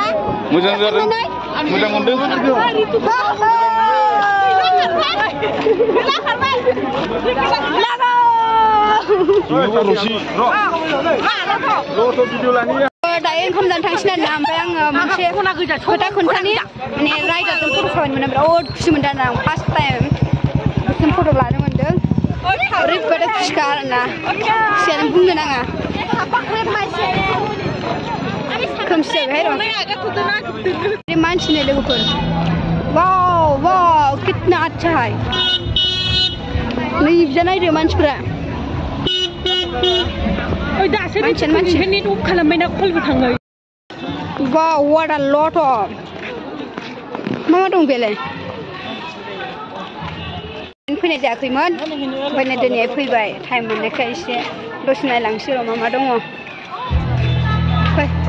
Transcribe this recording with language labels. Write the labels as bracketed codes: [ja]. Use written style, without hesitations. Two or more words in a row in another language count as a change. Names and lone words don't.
[brx] मोजां जादों मोजां मोनदों दायो ओंखाम जानो थांसिन आरोना ओमफ्राय आङो मोनसे खोथा खोन्थानि माने रायदारजों फट' खालामनो मोनदों बिराद खुसि मोनदों आरोना आं फार्स्ट टाइम बिसिम फट' लानो मोनदों ओरैबायदि खुसिखा आरोना खुसियानो बुंनो नाङा खोमसि जाबाय र' मानसिनि लोगोफोर वाव वाव [hi] कितना अच्छा है [brx] नै बिजा नायदो मानसिफोरा [en] net off [brx] खालामबायना कलबो थाङो वाव [en] what a lot of [brx] मा दं बेलाय फैनाय जायाखैमोन ओमफ्राय दिनै फैबाय टाइम मोननायखाय एसे दसे नायलांसै र' मा दङ फै